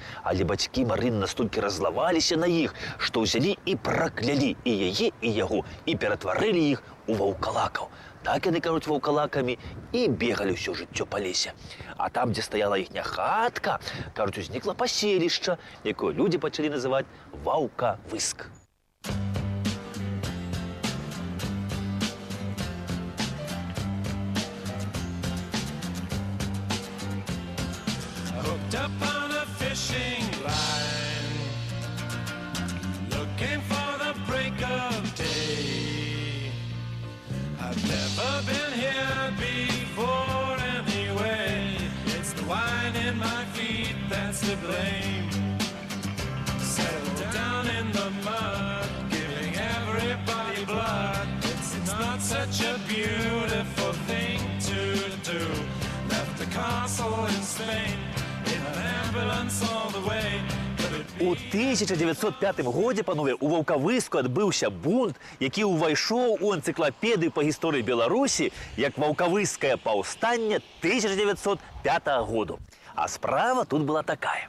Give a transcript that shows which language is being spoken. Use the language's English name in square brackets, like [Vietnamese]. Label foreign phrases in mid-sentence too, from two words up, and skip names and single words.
[Belarusian] Але бацькі Марыны настолькі раззлаваліся на іх, што ўзялі і праклялі і яе, і яго, і ператварылі іх у ваўкалакаў. Так яны, кажуць, ваўкалакамі і бегалі ўсё жыццё па лесе. А там, дзе стаяла іхня хатка, кажуць, узнікла паселішча, якое людзі пачалі называць Ваўкавыск. [English] Hooked up on a fishing line, looking for the break of day. I've never been here before anyway. It's the wine in my feet that's to blame. Settled down in the mud, giving everybody blood. It's not such a beautiful thing to do. Left the castle in Spain. [Belarusian] У 1905 годзе, панове, у Ваўкавыску адбыўся бунт, які ўвайшоў у энцыклапедыю па гісторыі Беларусі як Ваўкавыскае паўстанне 1905 году. А справа тут была такая.